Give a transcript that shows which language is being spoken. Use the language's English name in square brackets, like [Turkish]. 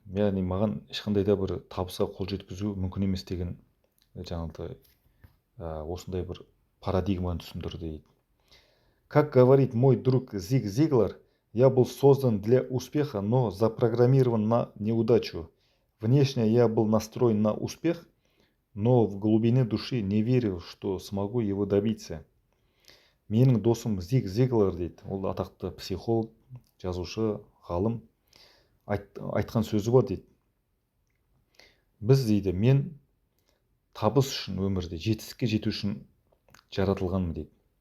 [Kazakh] Яғни маған ешқандай да бір табысқа қол жеткізу мүмкін емес деген жаңағы осындай бір парадигманы түсіндірді дейді. [Russian] Как говорит мой друг Зиг Зиглар, я был создан для успеха, но запрограммирован на неудачу. Внешне я был настроен на успех, но в глубине души не верил, что смогу его добиться. [Kazakh] Менің досым Зиг Зиглар дейді, ол атақты психолог, жазушы, ғалым, айтқан сөзі бар дейді. Біз дейді, мен табыс үшін өмірде жетістікке жету үшін жаратылғанмын дейді.